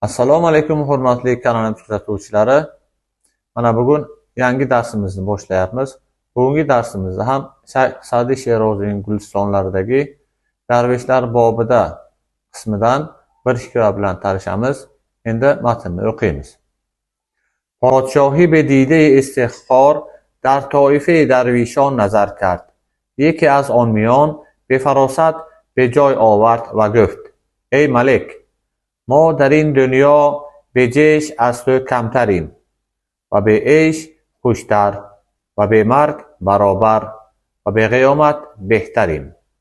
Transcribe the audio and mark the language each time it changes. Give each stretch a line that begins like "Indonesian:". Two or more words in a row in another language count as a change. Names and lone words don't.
Uzbek: Assalomu alaykum hurmatli kanal kuzatuvchilari. Mana bugun yangi darsimizni boshlayapmiz. Bugungi darsimizda ham Sa'diy Sherozining Gulistonlaridagi darvishlar bobida qismidan bir hikoya bilan tanishamiz. Endi matnni o'qiymiz.
Persian: پادشاهی به دیده استحقار در طایفه درویشان نظر کرد. یکی از آن میان به فراست به جای آورد و گفت: ای ملک، ما در این دنیا به جیش از تو کمتریم و به عیش خوشتر و به مرگ برابر و به قیامت بهتریم.